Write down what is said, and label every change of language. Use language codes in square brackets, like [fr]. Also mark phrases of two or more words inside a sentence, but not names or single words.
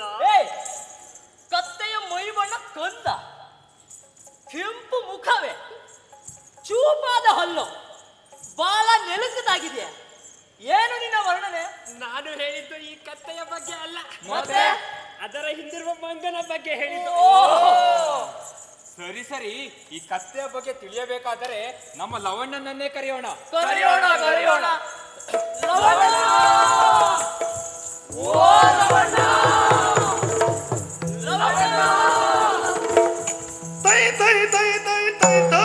[kn] ಕತ್ತೆಯ ಮೈ ಬಣ್ಣ ಕಂದ, ಕೆಂಪು ಮುಖವೇ, ಚೂಪಾದ ಹಲ್ಲು, ಬಾಲ ನೆಲಕದಾಗಿದೆ. ಏನು ನಿನ್ನ ವರ್ಣನೆ? ನಾನು ಹೇಳಿದ್ದು ಈ ಕತ್ತೆಯ ಬಗ್ಗೆ ಅಲ್ಲ, ಮತ್ತೆ ಅದರ ಹಿಂದಿರುವ ಮಂಗನ ಬಗ್ಗೆ ಹೇಳಿದ್ದು. ಸರಿ ಸರಿ, ಈ ಕತ್ತೆಯ ಬಗ್ಗೆ ತಿಳಿಯಬೇಕಾದರೆ ನಮ್ಮ ಲವಣ್ಣನನ್ನೇ ಕರೆಯೋಣ. ಕರೆಯೋಣ ಕರೆಯೋಣ. ಲವಣ್ಣ! ಓ ಲವಣ್ಣ! ಲವಣ್ಣ! ತೈ ತೈ ತೈ ತೈ ತೈ ತಾ.